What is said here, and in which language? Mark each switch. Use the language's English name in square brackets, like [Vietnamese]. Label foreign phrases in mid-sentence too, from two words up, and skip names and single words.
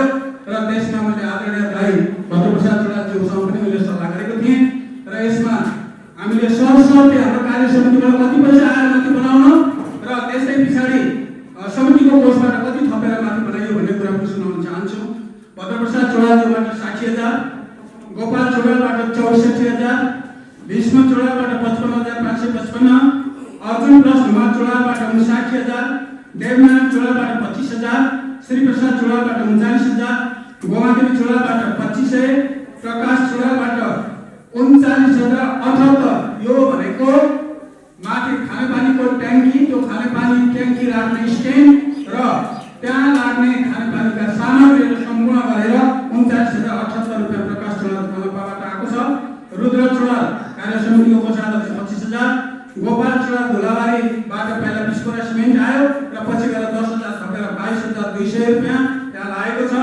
[Nepali] र त्यसमा मैले आदरणीय भाइ भद्रप्रसाद चुडालज्यूसँग पनि मैले सल्लाह गरेको थिएँ। र यसमा हामीले सरसर्ती हाम्रो कार्य समितिबाट कति पैसा आयो माथि बनाउन र त्यसै पछाडि समितिको कोषबाट कति थपेर माथि बनाइयो भन्ने कुरा पनि सुनाउन चाहन्छु। भद्रप्रसाद चुडालज्यूबाट 60,000, गोपाल चुडालबाट 64,000, विष्णु चुडालबाट 55,555, अर्जुन प्लस हुमा चुडालबाट 59,000, देवनारायण चुडालबाट 25,000, श्रीप्रसाद चुडालबाट 39,000, गोमादेवी चुडालबाट 2500, प्रकाश चुडालबाट 39,078। यो भनेको माथि खानेपानीको ट्याङ्की, त्यो खानेपानी ट्याङ्की राख्ने स्ट्यान्ड र त्यहाँ लाग्ने खानेपानीका सामग्रीहरू सम्पूर्ण गरेर 39,078 रुपैयाँ प्रकाश चुडालबाट आएको छ। रुद्र चुडाल कार्य समितिको कोषाध्यक्ष 25,000, गोपाल चुडाल धुलाबारीबाट पहिला 20 बोरा सिमेन्ट आयो र पछि गएर 10,000 थपेर 22,200 रुपैयाँ त्यहाँ लागेको छ।